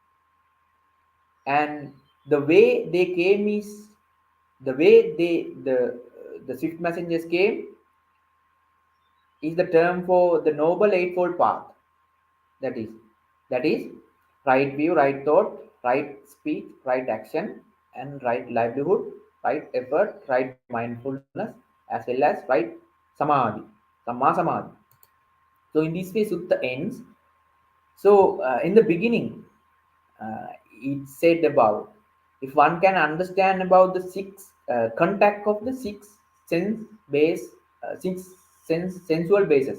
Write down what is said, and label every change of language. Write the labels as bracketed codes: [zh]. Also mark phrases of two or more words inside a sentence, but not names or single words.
[en] And the way they came is the way the swift messengers came is the term for the noble eightfold path. That is that is right view, right thought, right speech, right action, and right livelihood, right effort, right mindfulness, as well as right samadhi, [pi] samma samadhi. [en] So in this way, Sutta ends. So in the beginning, it said about if one can understand about the six contact of the six sense base, six sensual bases.